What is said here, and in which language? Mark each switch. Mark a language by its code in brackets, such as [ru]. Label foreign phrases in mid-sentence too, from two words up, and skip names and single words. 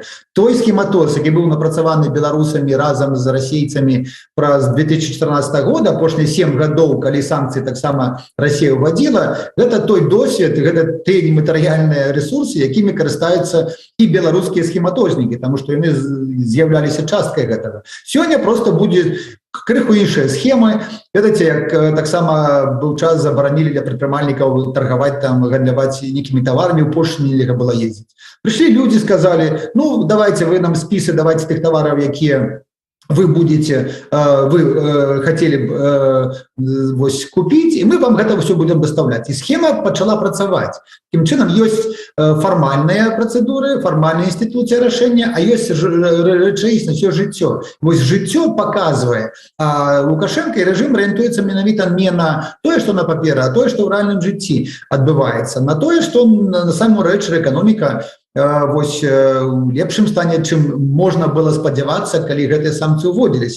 [be] Той схематоз, які быў напрацаваны беларусамі разам з расейцамі праз 2014 года, апошнія 7 гадоў, калі санкцыі таксама Расія ўвадзіла, гэта той досвед, гэта тыя нематэрыяльныя рэсурсы, якімі карыстаюцца і беларускія схематознікі, таму што яны з'яўляліся часткай гэтага. Сёння просто будзе крыху іншыя схемы. Ведаеце, як таксама быў час забаранілі для прадпрымальнікаў таргаваць там, гандляваць нейкімі таварамі, у Польшчы нельга было ездзіць. Прыйшлі людзі, сказалі: ну, давайте вы нам спісы, давайте тых тавараў, якія [ru] вы будете, вы хотели вось купить, и мы вам это все будем доставлять. [be] И схема пачала працаваць. Таким чынам, ёсць фармальныя працэдуры, фармальная інстытуцыя рашэння, а ёсць рэчаіснасць, ёсць жыццё. Вось жыццё показывае, Лукашенко і рэжым арыентуецца менавіта не на тое, што на паперы, а тое, што ў рэальным жыцці адбываецца, на тое, што на саму рэч эканоміка вось у лепшым стане, чым можна было спадзявацца, калі гэтыя санкцыі ўводзіліся.